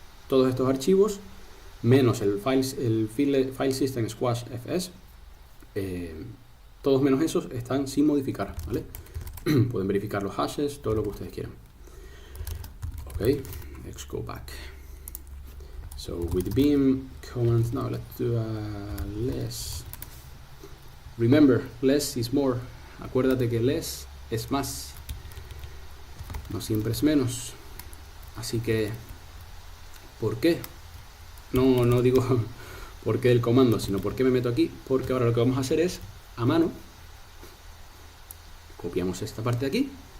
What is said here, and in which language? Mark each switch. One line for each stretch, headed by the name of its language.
Spanish: Todos estos archivos, menos el file system squash fs, todos menos esos están sin modificar, ¿vale? Pueden verificar los hashes, todo lo que ustedes quieran.
English: Okay, let's go back. So with beam command, now let's do less. Remember, less is more.
Spanish: Acuérdate que less es más, no siempre es menos. Así que, ¿por qué? No digo por qué el comando, sino por qué me meto aquí. Porque ahora lo que vamos a hacer es, a mano, copiamos esta parte de aquí.